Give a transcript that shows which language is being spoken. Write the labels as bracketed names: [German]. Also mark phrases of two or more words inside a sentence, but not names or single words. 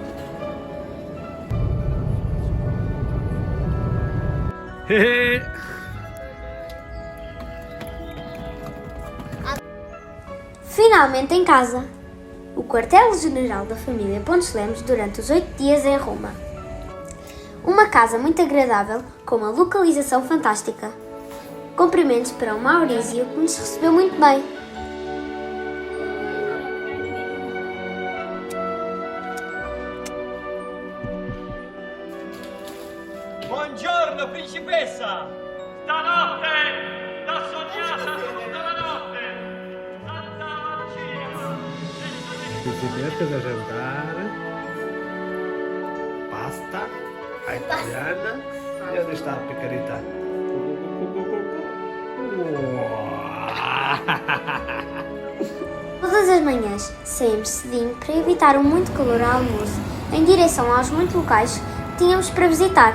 [Portuguese] Finalmente em casa! O quartel-general da família Pontes Lemos durante os 8 dias em Roma. Uma casa muito agradável, com uma localização fantástica. Cumprimentos para o Maurício, que nos recebeu muito bem. [Italian] Buongiorno principessa! Stanotte t'ha sognata tutta la notte! Santa Lucina! [Portuguese] Principessa da jantar, pasta, a italiana e onde está a picareta? Todas as manhãs saímos cedinho para evitar o muito calor ao almoço, em direção aos muitos locais que tínhamos para visitar.